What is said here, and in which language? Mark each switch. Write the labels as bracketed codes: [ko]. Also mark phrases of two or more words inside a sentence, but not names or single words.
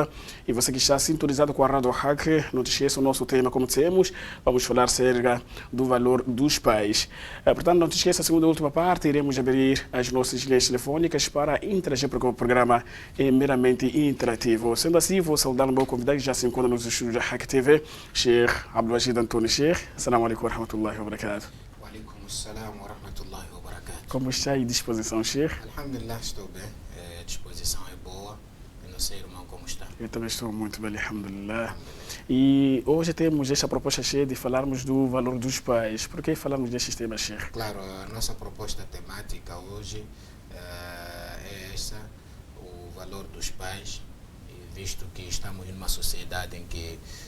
[pt] E você que está sintonizado com a Rádio Hack, não te esqueça o nosso tema, como dissemos, vamos falar acerca do valor dos pais. Portanto, não te esqueça, a segunda e última parte, iremos abrir as nossas linhas telefônicas para interagir, porque o programa é meramente interativo. Sendo assim, vou saudar o meu convidado que já se encontra nos estúdios da Hack TV, Sheikh Abdelmajid Antônio. Sheikh, [ar] السلام عليكم ورحمة الله وبركاته. وعليكم السلام ورحمة الله وبركاته. [pt] Como está aí disposição, Sheikh? Alhamdulillah, estou bem. A disposição é boa. Eu não sei, irmão, como está. Eu também estou muito bem, alhamdulillah. E hoje temos esta proposta, Sheikh, de falarmos do valor dos pais. Por que falamos destes temas, Sheikh? Claro, a nossa proposta temática hoje é essa, o valor dos pais, visto que estamos numa sociedade em que